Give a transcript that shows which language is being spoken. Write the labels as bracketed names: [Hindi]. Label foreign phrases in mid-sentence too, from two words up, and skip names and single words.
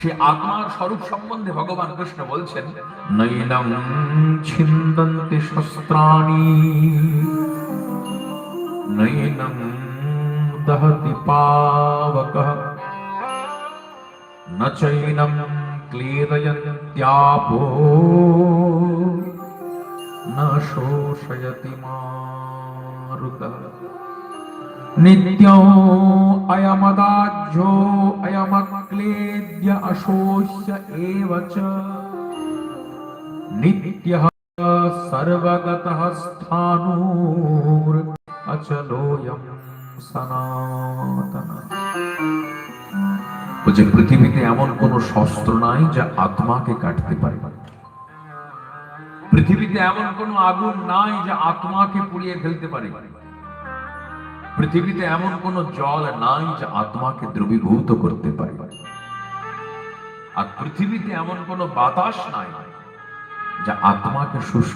[Bangla] সেই আত্মার স্বরূপ সম্বন্ধে ভগবান কৃষ্ণ বলছেন, [Sanskrit] नैनं छिन्दन्ति शस्त्राणि नैनं दहति पावकः न चैनं क्लेदयन्त्यापो न शोषयति मारुतः नित्यो अयमदाज्यो अयमक्लेद्य अशोष्य एव च नित्यः सर्वगतः स्थाणुर अचलोयं सनातनः। [Bangla] বলছে পৃথিবীতে এমন কোন শস্ত্র নাই যা আত্মাকে কাটতে পারে, পৃথিবীতে এমন কোন আগুন নাই যা আত্মাকে পুড়িয়ে ফেলতে পারে, পৃথিবীতে এমন কোন জল নাই যা আত্মাকে দ্রবীভূত করতে পারে, আর পৃথিবীতে এমন কোন বাতাস নাই যা আত্মাকে শুষ্ক